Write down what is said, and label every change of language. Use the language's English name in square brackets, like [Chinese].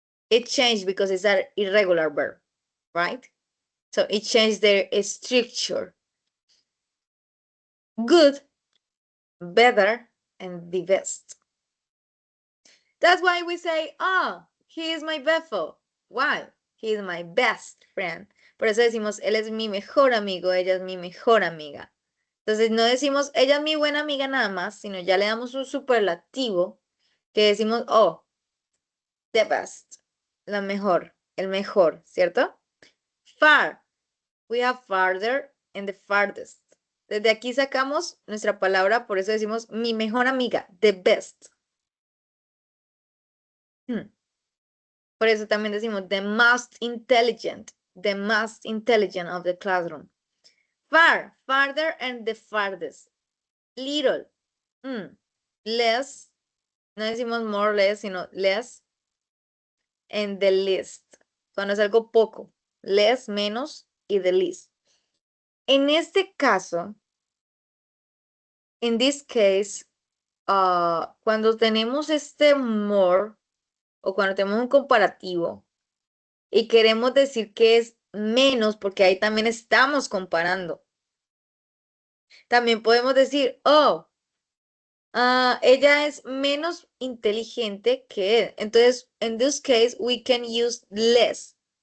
[English] It changed because it's an irregular verb, right? So it changed their structure. Good, better, and the best. That's why we say, oh, he is my befo. Why? He is my best friend. [Spanish] Por eso decimos, él es mi mejor amigo, ella es mi mejor amiga. Entonces no decimos, ella es mi buena amiga nada más, sino ya le damos un superlativo que decimos, [English] oh, the best, [Spanish] la mejor, el mejor, ¿cierto? [English] Far. We have farther and the farthest. [Spanish] Desde aquí sacamos nuestra palabra, por eso decimos mi mejor amiga, the best. Por eso también decimos [English] the most intelligent of the classroom. Far, farther, and the farthest. Little, less, [Spanish] no decimos [English] more or less, [Spanish] sino [English] less, and the least. [Spanish] Cuando es algo poco, less, menos, y the least. En este caso, [English] in this case, [Spanish] cuando tenemos este more, o cuando tenemos un comparativo, y queremos decir que es menos porque ahí también estamos comparando. También podemos decir, oh, ella es menos inteligente que él. Entonces, [English] in this case, we can use less.